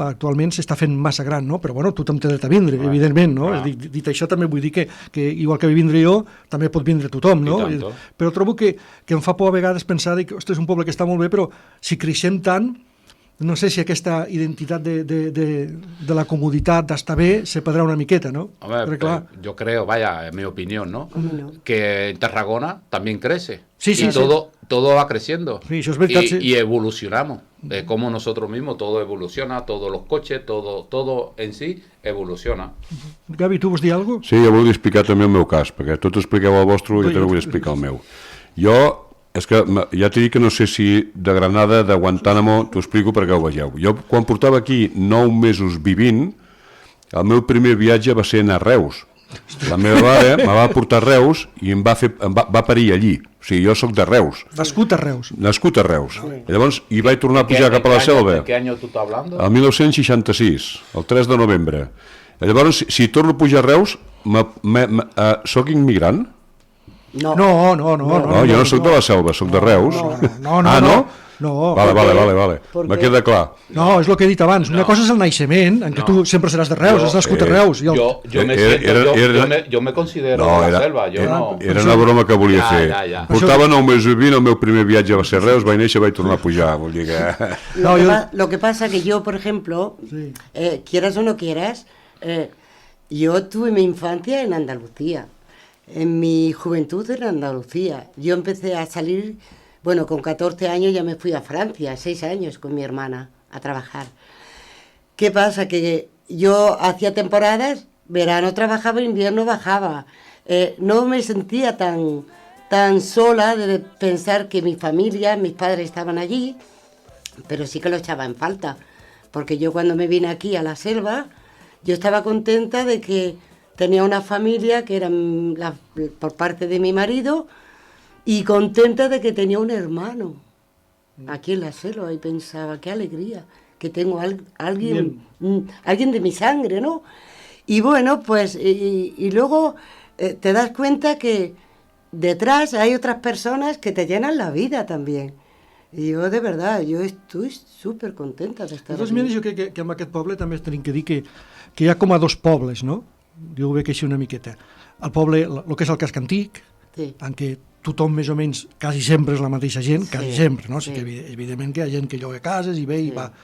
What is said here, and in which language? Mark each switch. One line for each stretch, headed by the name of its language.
Catalan: Actualment s'està fent massa gran, no? Però bueno, tothom té dret a vindre, evidentment, no? Dit això també vull dir que igual que vindre jo, també pot vindre tothom, no? Però trobo que em fa por a vegades pensar que, ostres, és un poble que està molt bé, però si creixem tant, no sé si aquesta identitat de la comoditat d'estar bé se perdrà una miqueta, ¿no?
Spanish: Hombre, yo creo, vaya, en mi opinión, ¿no? Que en Tarragona también crece. Sí, y todo va creciendo. Sí, eso es verdad, y evolucionamos. Como nosotros mismos, todo evoluciona, todos los coches, todo en sí evoluciona.
Catalan: Gavi, tu vols dir alguna cosa? Sí, jo vull explicar també el meu cas, perquè tots expliqueu el vostre i jo també vull explicar el meu. Jo... És que ja t'he dit que no sé si de Granada, de Guantánamo, t'ho explico perquè ho veieu. Jo, quan portava aquí 9 mesos vivint, el meu primer viatge va ser anar a Reus. La meva mare me va portar a Reus i em va parir allí. O sigui, jo sóc de Reus. Nascut a Reus. Nascut a Reus. I llavors hi vaig tornar a pujar cap a la selva.
Spanish: ¿De qué año tú estás hablando?
Catalan: El 1966, el 3 de novembre. Llavors, si torno a pujar a Reus, sóc immigrant? No, jo no sóc de la selva, sóc de Reus. No. Vale. Me queda clar. No, és el que he dit abans. Una cosa és el naixement, en què tu sempre seràs de Reus, has nascut a Reus.
Spanish: Yo me considero de la selva.
Catalan: Era una broma que volia fer. Portava 9 mesos vivint, el meu primer viatge va ser a Reus, vaig néixer, vaig tornar a pujar. Vull dir que...
Spanish: Lo que pasa que yo, por ejemplo, quieras o no quieras, yo tuve mi infancia en Andalucía. En mi juventud en Andalucía. Yo empecé a salir, bueno, con 14 años ya me fui a Francia, 6 años con mi hermana a trabajar. ¿Qué pasa? Que yo hacía temporadas, verano trabajaba, invierno bajaba. No me sentía tan sola de pensar que mi familia, mis padres estaban allí, pero sí que lo echaba en falta. Porque yo cuando me vine aquí a la selva, yo estaba contenta de que tenía una familia que era por parte de mi marido y contenta de que tenía un hermano aquí en la selva y pensaba, qué alegría, que tengo alguien de mi sangre, ¿no? Y bueno, pues, y luego te das cuenta que detrás hay otras personas que te llenan la vida también.
Catalan: I jo,
Spanish: de verdad,
Catalan: jo estic supercontenta d'estar aquí. De totes maneres, jo crec que en aquest poble també tenim que dir que hi ha com a 2 pobles, no? Jo ho veig així una miqueta. El poble, el que és el casc antic, en què tothom més o menys quasi sempre és la mateixa gent, quasi sempre, no? Sí que evidentment que hi ha gent que lloga cases i ve i va.